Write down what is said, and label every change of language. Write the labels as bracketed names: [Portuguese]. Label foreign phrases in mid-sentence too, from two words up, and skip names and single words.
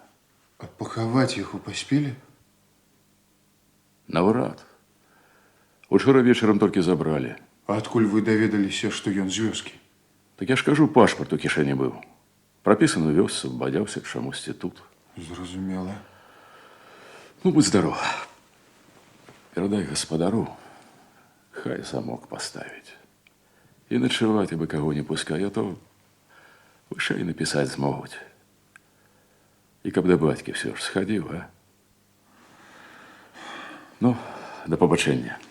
[Belarusian] А пахаваць яго паспелі? Наўрад. Учора вечарам толькі забралі. А адкуль вы даведаліся, што ён з вёскі? Так я ж кажу, пашпарт у кішэні быў. Прапісаны ў вёсцы, бадзяўся чамусьці тут. Зразумела. Ну, будь здоров. Перадай гаспадару, хай замок паставіць. І начаваць абы каго не пускай, а то вышэй напісаць змогуць. І каб да бацькі все ж схадзіў, а? Ну, да пабачэння.